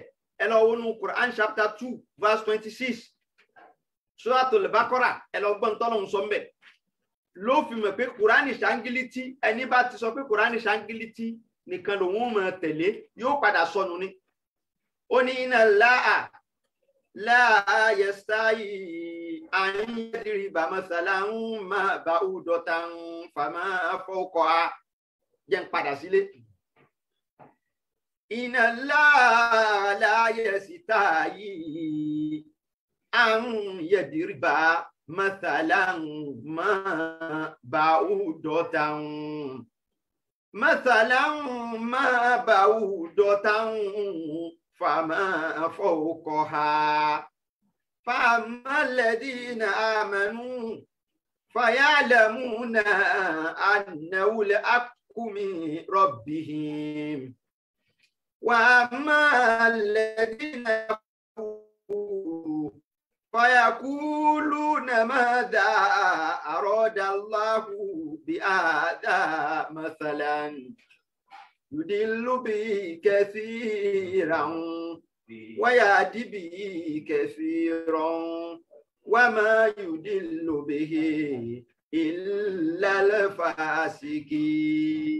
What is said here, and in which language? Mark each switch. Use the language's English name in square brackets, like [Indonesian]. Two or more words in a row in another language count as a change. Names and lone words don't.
[Yoruba] Ẹ lọ wọnú Quran [English] chapter 2 verse 26 [Yoruba] Suratul Baqarah, ẹ lọ gbọ́n tọ́lọ́hun sọ mbẹ̀. Ló fi mọ̀ pé kùránì ṣáńgílítì, ẹni bá ti sọ pé kùránì ṣáńgílítì nìkan lòun máa tẹ̀lé yóò padà sọnù ni. Ó ní [Arabic] إن الله لا يستحيي أن يضرب مثلا ما بعوضة فما فوقها. [Yoruba] jẹ́ n padà sílé. [Arabic] إن الله لا يستحيي أن يضرب مثلا ما بعوضة فما فوقها فأما الذين آمنوا فيعلمون أنه الحق من ربهم وأما الذين كفروا فيقولون ماذا أراد الله بهذا مثلا يضل به كثيرا ويهدي به كثيرا وما يضل به إلا الفاسقين.